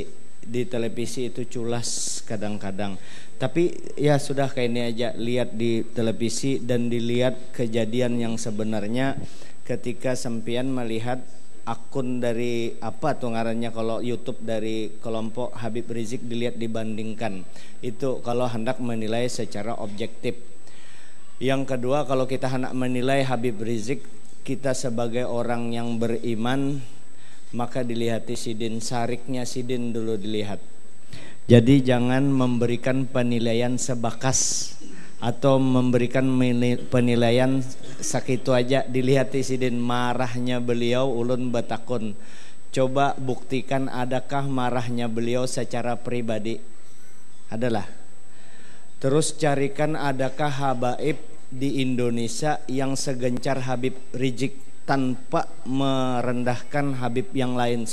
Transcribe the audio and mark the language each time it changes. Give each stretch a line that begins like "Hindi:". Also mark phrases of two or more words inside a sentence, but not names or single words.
Indonesian: Di televisi itu culas kadang-kadang. Tapi ya sudah kayak ini aja, lihat di televisi dan dilihat kejadian yang sebenarnya ketika sempian melihat akun dari apa tuh ngarannya kalau YouTube dari kelompok Habib Rizik, dilihat dibandingkan. Itu kalau hendak menilai secara objektif. Yang kedua, kalau kita hendak menilai Habib Rizik, kita sebagai orang yang beriman,
Banjar: maka dilihati sidin, sariknya sidin dulu dilihat.
Indonesian: Jadi jangan memberikan penilaian sebakas atau memberikan penilaian sakitu aja.
Banjar: Dilihati sidin, marahnya beliau ulun batakun.
Indonesian: Coba buktikan adakah marahnya beliau secara pribadi. Adalah. Terus carikan adakah habaib di Indonesia yang segencar Habib Rizik tanpa merendahkan Habib yang lain.